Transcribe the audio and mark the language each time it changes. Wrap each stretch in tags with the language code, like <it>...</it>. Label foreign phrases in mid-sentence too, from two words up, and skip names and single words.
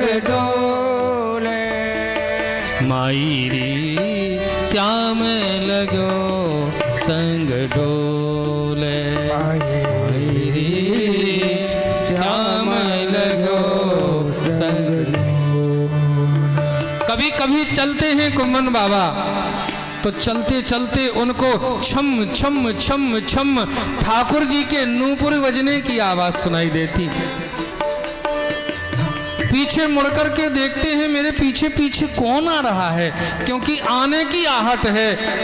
<bra>डोले, माईरी श्याम लगो संग डोले, माईरी श्याम लगो संग।</bra> <hi>कभी कभी चलते हैं कुम्भन बाबा तो चलते चलते उनको छम छम छम छम ठाकुर जी के नूपुर बजने की आवाज सुनाई देती। पीछे मुड़कर के देखते हैं मेरे पीछे पीछे कौन आ रहा है, क्योंकि आने की आहट है।</hi>